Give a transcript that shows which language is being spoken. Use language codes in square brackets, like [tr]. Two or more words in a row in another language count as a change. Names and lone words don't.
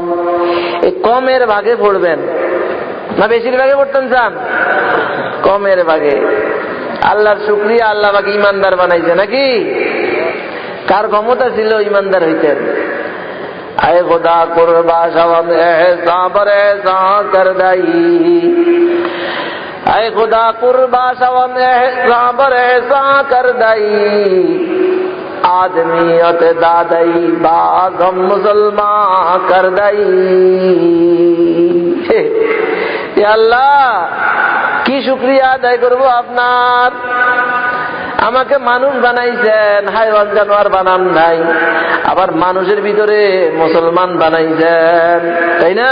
[bn] এই কমের ভাগে পড়বেন না বেশির ভাগে পড়তেন চান? কমের ভাগে। আল্লাহর শুকরিয়া, আল্লাহ পাক ইমানদার বানাইছে নাকি? কার ক্ষমতা ছিল ইমানদার হইতেন? [ur] اے خدا قربان شوم احسان پر احسان کر دئی، اے خدا قربان شوم احسان پر احسان کر دئی، آدمیت دادئی باگم مسلمان کر دئی. [bn] আল্লাহ কি শুকরিয়া আদায় করবো আপনার, আমাকে মানুষ বানাইছেন, হাইওয়ান জানোয়ার বানান নাই, আবার মানুষের ভিতরে মুসলমান বানাইছেন, তাই না?